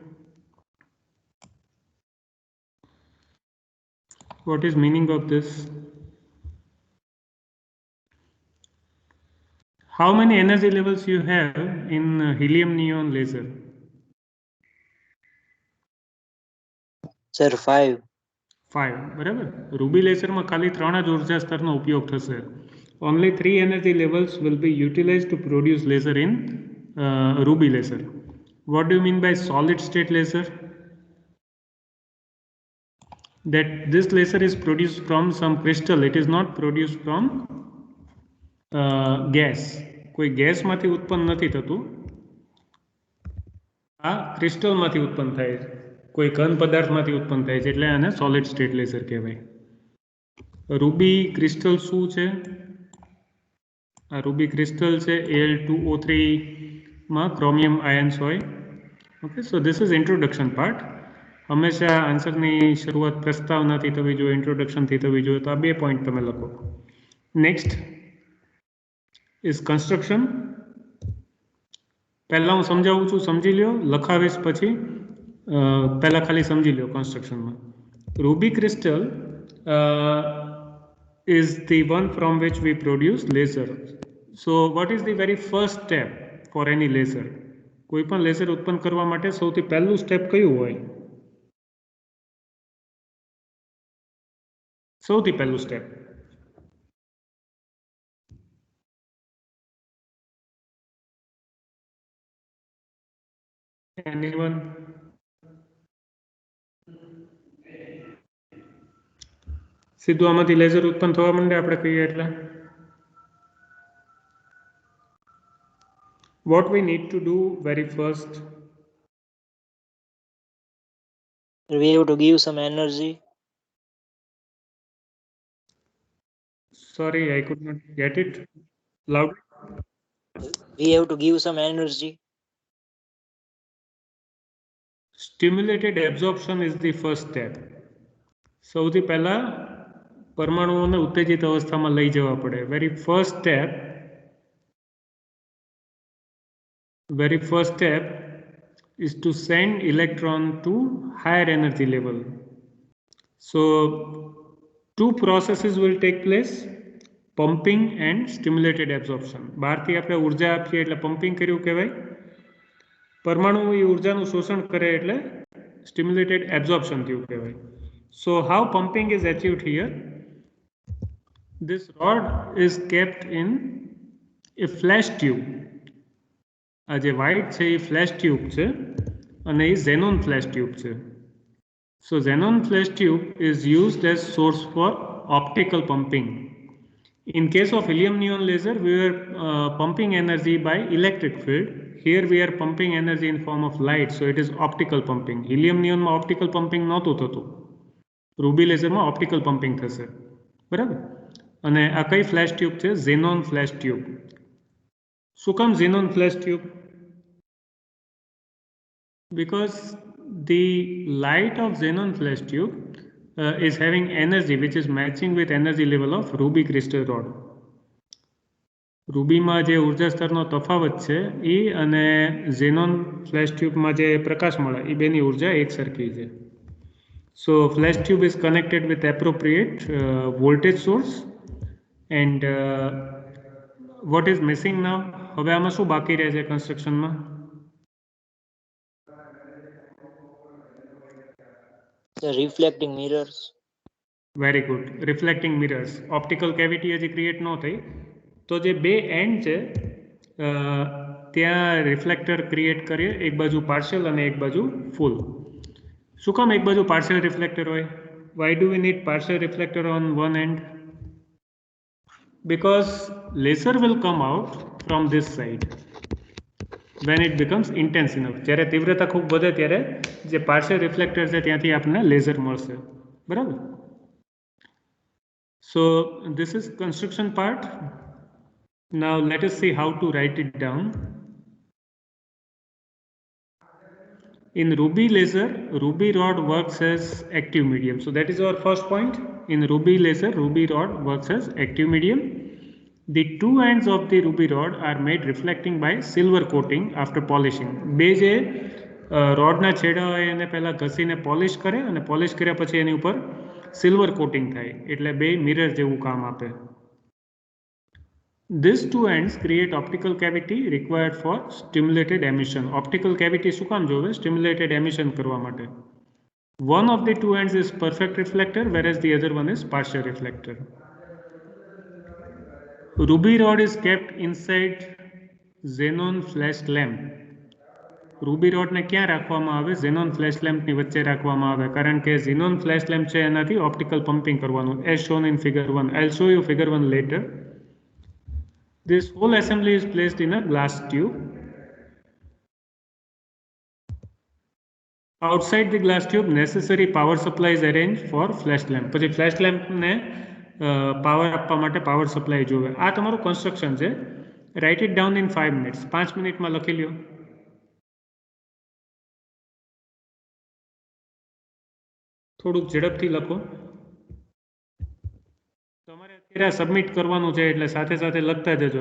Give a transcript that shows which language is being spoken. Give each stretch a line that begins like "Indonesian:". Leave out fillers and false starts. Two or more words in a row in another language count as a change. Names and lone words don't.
English: What is meaning of this? How many energy levels you have in helium-neon laser? Sir, 5. 5,
Gujarati: બરાબર.
English: ruby laserમાં
Gujarati: ખાલી 3 જ ઉર્જા સ્તરનો ઉપયોગ થશે.
English: Only 3 energy levels will be utilized to produce laser in ruby laser. What do you mean by solid state laser? That this laser is produced from some crystal. It is not produced from gas.
Gujarati: કોઈ ગેસમાંથી ઉત્પન્ન નથી થતું. આ ક્રિસ્ટલમાંથી ઉત્પન્ન થાય છે, કોઈ ઘન પદાર્થમાંથી ઉત્પન્ન થાય છે, એટલે આને
English: solid state laser
Gujarati: કહેવાય.
English: ruby crystal
Gujarati: શું છે? આ
English: ruby crystal
Gujarati: છે Al2O3 માં
English: chromium ions
Gujarati: હોય.
English: okay, so this is introduction part.
Gujarati: હંમેશા આન્સરની શરૂઆત પ્રસ્તાવનાથી થવી જોઈએ, ઇન્ટ્રોડક્શનથી થવી જોઈએ. તો આ 2 પોઈન્ટ તમે લખો.
English: next is construction.
Gujarati: પહેલાં હું સમજાવું છું, સમજી લ્યો. લખાવીશ પછી પહેલાં ખાલી સમજી લ્યો કન્સ્ટ્રક્શનમાં.
English: ruby crystal is the one from which we produce laser. So what is the very first step for any laser?
Gujarati: કોઈ પણ લેસર ઉત્પન્ન કરવા માટે સૌથી પહેલું સ્ટેપ કયું હોય? સૌથી પહેલું સ્ટેપ anyone? સીધું આમાંથી લેસર ઉત્પન્ન થવા માંડે આપણે કહીએ એટલે.
English: What we need to do very first? We have to give some energy. Sorry, I could not get it. Loud. We have to give some energy. Stimulated absorption is the first step.
Gujarati: સૌથી પહેલા પરમાણુઓને ઉત્તેજિત અવસ્થામાં લઈ જવા પડે.
English: Very first step is to send electron to higher energy level. So two processes will take place, pumping and stimulated absorption.
Gujarati: બહારથી આપણે ઉર્જા આપીએ એટલે પમ્પિંગ કર્યું કહેવાય. પરમાણુ એ ઉર્જાનું શોષણ કરે એટલે
English: stimulated absorption
Gujarati: થયું કહેવાય.
English: So how pumping is achieved here? This rod is kept in a flash tube.
Gujarati: આ જે white છે એ
English: flash tube
Gujarati: છે અને એ
English: xenon flash tube
Gujarati: છે.
English: So xenon flash tube is used as source for optical pumping. In case of helium-neon laser, we were pumping energy by electric field. Here we are pumping energy in form of light, so it is optical pumping.
Gujarati: Helium-neon માં
English: optical pumping
Gujarati: નહોતું થતું.
English: ruby laserમાં optical pumping
Gujarati: થશે. બરાબર? અને આ કઈ ફ્લેશ ટ્યુબ છે?
English: xenon flash tube.
Gujarati: શું કામ
English: xenon flash tube? Because the light of xenon flash tube is having energy which is matching with energy level of ruby crystal rod.
Gujarati: રૂબીમાં જે ઉર્જા સ્તરનો તફાવત છે એ અને
English: xenon flash tube
Gujarati: માં જે પ્રકાશ મળે એ બેની ઉર્જા એકસરખી છે.
English: So flash tube is connected with appropriate voltage source and what is missing now?
Gujarati: હવે આમાં શું બાકી રહે છે કન્સ્ટ્રક્શનમાં?
English: The reflecting mirrors. Very good. Reflecting mirrors. Optical cavity
Gujarati: હજી ક્રિએટ ન થઈ તો જે બે એન્ડ છે ત્યાં
English: reflector create
Gujarati: કરીએ, એક બાજુ પાર્શિયલ અને એક બાજુ ફૂલ. શું કામ એક બાજુ
English: partial reflector
Gujarati: હોય?
English: Why do we need partial reflector on one end? Because laser will come out from this side when it becomes intense enough.
Gujarati: જ્યારે તીવ્રતા ખૂબ વધે ત્યારે જે
English: partial reflector
Gujarati: છે ત્યાંથી આપણને લેઝર મળશે. બરાબર?
English: So this is construction part. Now let us see how to write it down. In ruby laser, ruby rod works as active medium. So that is our first point. In ruby laser, ruby rod works as active medium. The two ends of the ruby rod are made reflecting by silver coating after polishing.
Gujarati: બે જે રોડના છેડા હોય એને પહેલાં ઘસીને પોલિશ કરે અને પોલિશ કર્યા પછી એની ઉપર
English: silver coating
Gujarati: થાય એટલે બે મિરર જેવું કામ આપે.
English: These two ends create optical cavity required for stimulated emission. Optical cavity
Gujarati: શું કામ જોવે?
English: Stimulated emission
Gujarati: કરવા માટે.
English: One of the two ends is perfect reflector whereas the other one is partial reflector. Ruby rod is kept inside xenon flash lamp. ruby rodને
Gujarati: ક્યાં રાખવામાં આવે?
English: xenon flash lampની
Gujarati: વચ્ચે રાખવામાં આવે કારણ કે
English: xenon flash lamp
Gujarati: છે એનાથી
English: optical pumping
Gujarati: કરવાનું.
English: As shown in figure 1. I'll show you figure 1 later. This whole assembly is placed in a glass tube. Outside the glass tube, necessary power supply is arranged for flash lamp.
Gujarati: પછી
English: flash lampને
Gujarati: પાવર આપવા માટે
English: power supply
Gujarati: જોવે. આ તમારું કન્સ્ટ્રક્શન છે.
English: write it down in 5 minutes.
Gujarati: 5 મિનિટમાં લખી લ્યો. થોડુંક ઝડપથી લખો. તમારે અત્યારે સબમિટ કરવાનું છે એટલે સાથે સાથે લખતા જજો.